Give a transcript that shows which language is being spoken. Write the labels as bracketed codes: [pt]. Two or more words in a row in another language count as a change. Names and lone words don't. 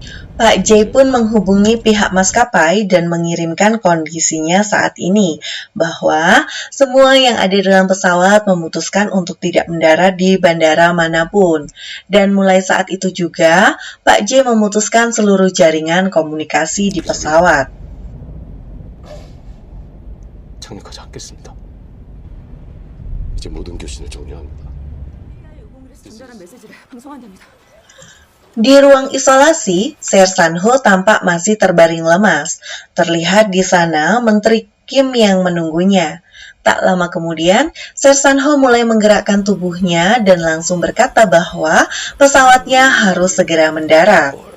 [id] Pak J pun menghubungi pihak maskapai dan mengirimkan kondisinya saat ini, bahwa semua yang ada dalam pesawat memutuskan untuk tidak mendarat di bandara manapun. Dan mulai saat itu juga, Pak J memutuskan seluruh jaringan komunikasi di pesawat. [ko] 착륙하지 않겠습니다. 이제 모든 교신을 종료합니다. [id] Di ruang isolasi, Sersan Ho tampak masih terbaring lemas. Terlihat di sana Menteri Kim yang menunggunya. Tak lama kemudian, Sersan Ho mulai menggerakkan tubuhnya dan langsung berkata bahwa pesawatnya harus segera mendarat.